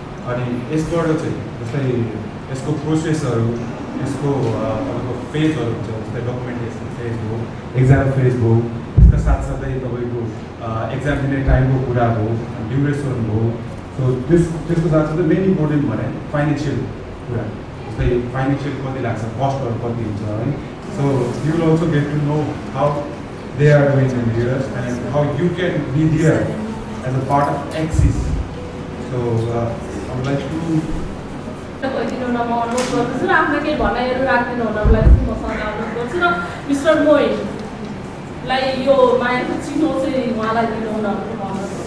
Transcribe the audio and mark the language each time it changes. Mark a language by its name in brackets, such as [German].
[Nepali] अनि यसबाट चाहिँ जस्तै यसको प्रोसेसहरू, यसको तपाईँको फेजहरू हुन्छ, जस्तै डकुमेन्टेसन फेज भयो, एक्जाम फेज भयो, त्यसका साथसाथै तपाईँको एक्जाम दिने टाइमको कुरा भयो, ड्युरेसन भयो। सो त्यसको साथसाथै मेन इम्पोर्टेन्ट भने फाइनेन्सियल कुरा, जस्तै फाइनेन्सियल कति लाग्छ, कस्टहरू कति हुन्छ है। [English] So you will also get to know how they are doing in US and how you can be there as a part of axis. So I would like to [Nepali] गइदिनु न म अनुरोध गर्दछु र आफ्ना केही भनाइहरू राखिदिनु हुनको लागि मसँग अनुरोध गर्छु र मिस्टर मोइनलाई यो मायाको चिनो चाहिँ उहाँलाई दिनु हुन भनेर भन्नु।